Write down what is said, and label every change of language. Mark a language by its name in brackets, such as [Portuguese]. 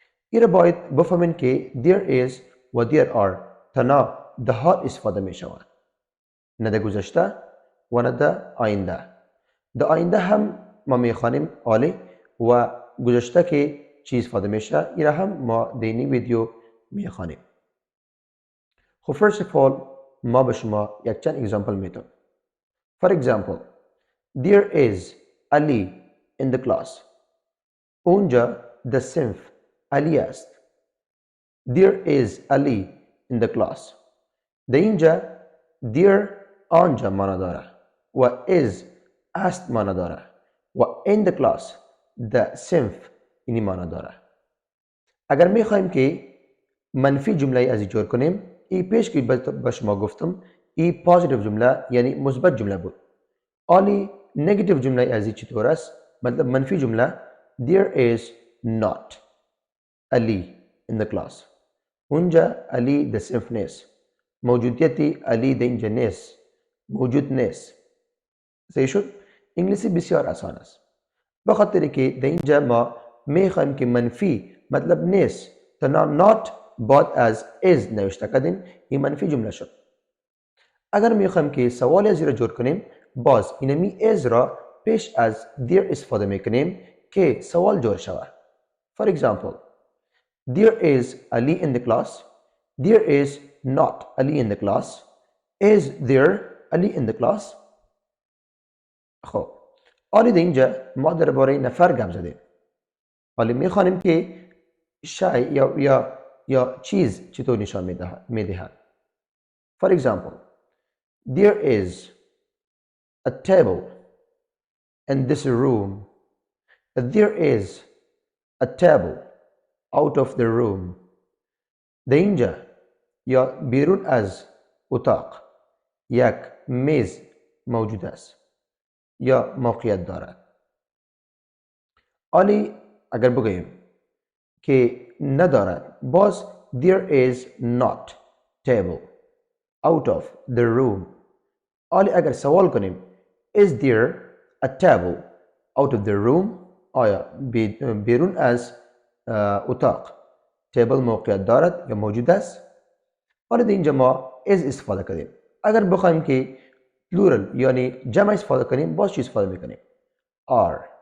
[Persian] این را باید بفهمین که there is و there are تنها در حال استفاده می شود، نه در گذشته و نه در آینده. در آینده هم ما می خوانیم آلی و گذشته که چی استفاده میشه این را هم ما در این ویدیو می خوانیم. خب [English] first of all [Persian] ما به شما یک چند اگزامپل میتونم. [English] For example, there is Ali in the class. [Persian] اونجا در صنف علی است. [English] There is Ali in the class. [Persian] در اینجا there آنجا معنی داره و is است معنی داره و [English] in the class [Persian] در صنف اینی معنی داره. اگر میخوایم که منفی جمله از جور کنیم ای پیش که به شما گفتم ای پوزیتیو جمله یعنی مثبت جمله بود. آلی نگاتیو جمله از چطور است؟ مطلب منفی جمله [English] there is not Ali in the class. [Persian] اونجا علی در صنف نیست. موجودیت علی در اینجا نیست. موجود نیست. صحیح شد؟ انگلیسی بسیار آسان است. به خاطر که در اینجا ما میخوایم که منفی مطلب نیست تنها not بعد از is نوشته کردیم این منفی جمله شد. اگر میخوایم که سوال از را جور کنیم باز اینمی is را پیش از there استفاده میکنیم که سوال جور شود. [English] For example, there is Ali in the class. There is not Ali in the class. Is there Ali in the class? [Persian] خب حالی در اینجا ما درباره نفر گپ زدیم. حالی میخوانیم که شای یا چیز چطور نشان میدهد. [English] For example, there is a table in this room. There is a table out of the room. [Persian] در اینجا یا بیرون از اتاق یک میز موجود است یا موقعیت دارد. حالی اگر بگوییم که ندارد، باز [English] there is not table out of the room. [Persian] حالی اگر سوال کنیم [English] is there a table out of the room، [Persian] آیا بیرون از اتاق تیبل موقعیت دارد یا موجود است؟ حالا در اینجا ما is استفاده کردیم. اگر بخوایم که plural یعنی جمع استفاده کنیم، باز چی استفاده میکنیم؟ are.